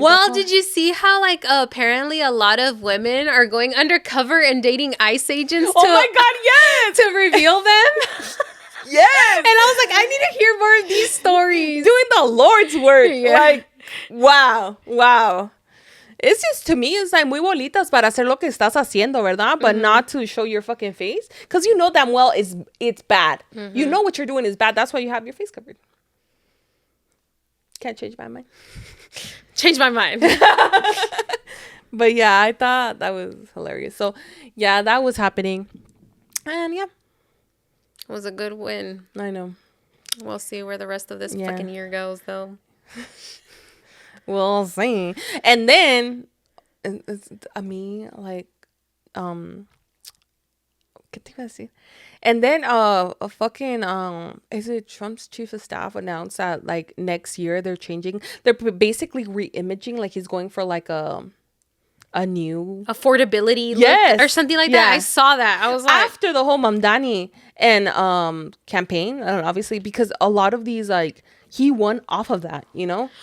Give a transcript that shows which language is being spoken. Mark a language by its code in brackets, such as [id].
[en] well, did you see how like apparently a lot of women are going undercover and dating ICE agents? Oh my god, yes, to reveal them. Yes, and I was like, I need to hear more of these stories. Doing the Lord's work, like, wow. It's just, to me, it's like [es] muy bolitas para hacer lo que estás haciendo, ¿verdad? [en] But not to show your fucking face. Because you know damn well it's bad. Mm-hmm. You know what you're doing is bad. That's why you have your face covered. Can't change my mind. Change my mind. But yeah, I thought that was hilarious. So yeah, that was happening. And yeah. It was a good win. I know. We'll see where the rest of this fucking year goes, though. We'll see. And then, I mean, like, [es] ¿qué te iba a decir? [en] And then, a fucking, is it Trump's chief of staff announced that, like, next year they're basically re-imaging, like, he's going for, like, a a new affordability yes look or something like that. I saw that. I was like, after the whole Mamdani and campaign, and obviously because a lot of these like he won off of that, you know.